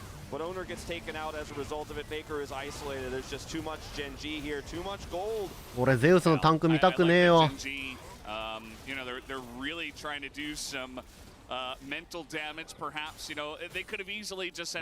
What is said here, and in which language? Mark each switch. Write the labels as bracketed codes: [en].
[en] But owner gets taken out as a result of it. Faker is isolated. There's just too much GENG here, too much gold. [ja] 俺ゼウスのタンク見たくねえよ。 [en] You know, they're really trying to do some mental damage, perhaps. You know, they could have easily just said.